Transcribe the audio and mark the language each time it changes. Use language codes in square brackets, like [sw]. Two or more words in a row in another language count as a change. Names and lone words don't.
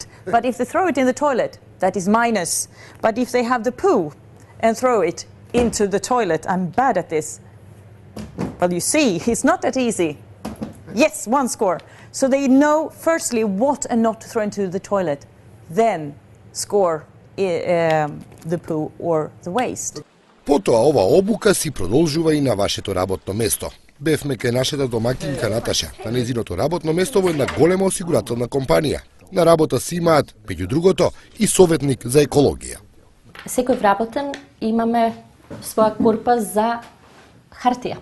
[en] But if they throw it in the toilet, that is minus. But if they have the poo and throw it into the toilet, I'm bad at this. Well, you see, it's not that easy. Yes, 1 score. So they know firstly what and not to throw into the toilet, then score the poo or the waste. [mk] Потоа ова обука си продолжува и на вашето работно место. Бевме кај нашата домакинка Наташа, на незиното работно место во една голема осигурателна компанија. На работа си имаат, меѓу другото, и советник за екологија. Секој вработен имаме своја корпа за хартија.